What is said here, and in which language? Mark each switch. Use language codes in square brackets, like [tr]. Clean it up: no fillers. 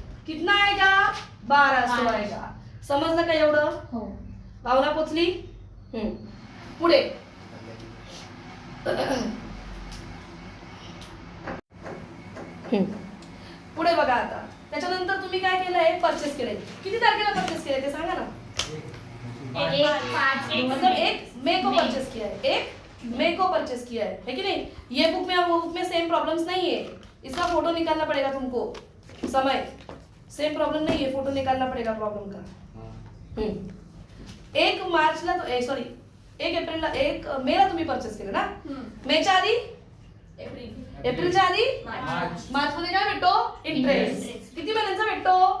[hi] कितना आएगा 1200 आएगा. [mr] समजलं का एवढं. भावना पोचली. पुढे पुढे बघा आता. त्याच्यानंतर तुम्ही काय केलंय परचेस केलंय. किती तारखेला परचेस केलंय ते सांगा ना. [hi] 1 मई को परचेस किया है. 1 मई को परचेस किया है कि नहीं. ये बुक में और वो बुक में सेम प्रॉब्लम्स नहीं है. इसका फोटो निकालना पड़ेगा तुमको. समय सेम प्रॉब्लम नहीं है. फोटो निकालना पड़ेगा प्रॉब्लम का. [mr] 1 मार्चला सॉरी 1 एप्रिलला 1 मेला तुम्ही परचेस केलं ना. मेच्या आधी एप्रिलच्या आधी मार्च मध्ये काय भेटतो इंटरेस्ट. किती महिन्यांचा भेटतो